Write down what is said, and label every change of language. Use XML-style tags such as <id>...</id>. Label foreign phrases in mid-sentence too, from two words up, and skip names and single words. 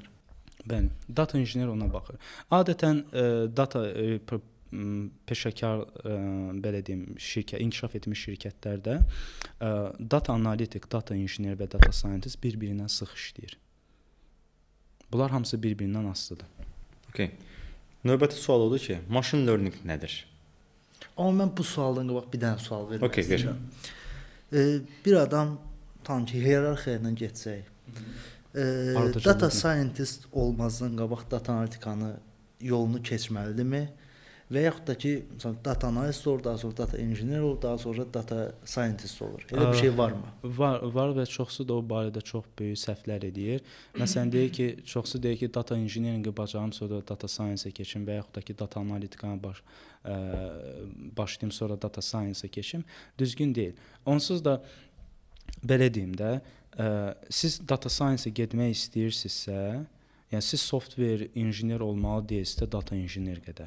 <az>Bəli, data injiner ona baxır. Adətən data peşəkar belə deyim, inkişaf etmiş şirkətlərdə data analitik, data injiner və</az> <en>data scientist</en> <az>bir-birindən sıx işləyir. Bunlar hamısı bir-birindən asılıdır. Okay. Növbəti sual odur ki,</az> <en>machine learning nədir?</en> <az>Amma mən bu sualdan qabaq bir dənə sual vermək istəyirəm. Bir adam tam ki, hiyerarxiya ilə getsək,</az> <en>data scientist</en> <az>olmazdan qabaq data analitikanı yolunu keçməlidirmi? Və yaxud da ki, məsələn, data analist olur, daha sonra</az> <en>data engineer</en> <az>olur, daha sonra</az> <en>data scientist</en> <az>olur. Elə bir şey varmı? Var və çoxsu da o barədə çox böyük səhvlər edir. Məsələn, deyir ki, çoxsu deyir ki,</az> <en>data engineering-i</en> <az>bacarım, sonra</az> <en>data science-ə</en> <az>keçim və yaxud da ki, data analitikana başlayım, sonra</az> <en>data science-ə</en> <az>keçim. Düzgün deyil. Onsuz da belə deyim də, siz</az> <en>data science-ə</en> <az>getmək istəyirsinizsə, yəni siz software injiner olmalı deyilsizsə,</az> <en>data engineer</en> <az>qədər.</az>